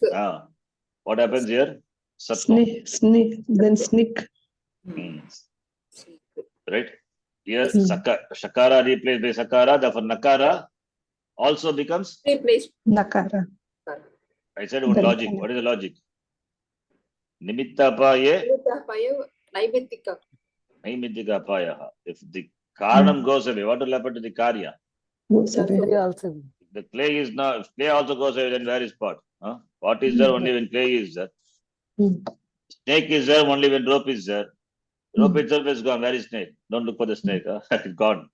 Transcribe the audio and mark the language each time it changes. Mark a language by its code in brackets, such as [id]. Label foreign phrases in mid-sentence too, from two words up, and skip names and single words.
[en] What happens here? Satvam. Snick. Then snick. Right? Here, Shakara replaced by Sakara, therefore Nakara also becomes Replaced. Nakara. I said one logic. What is the logic? [sa] Nimitta apaye, Naimittika. naimittika apayaha. [en] If the karanam goes away, what will happen to the karya? Also. The clay is now, if clay also goes away, then where is pot? Huh? Pot is there only when clay is there. Snake is there only when rope is there. Rope itself is gone. Where is snake? Don't look for the snake. Huh? It's gone.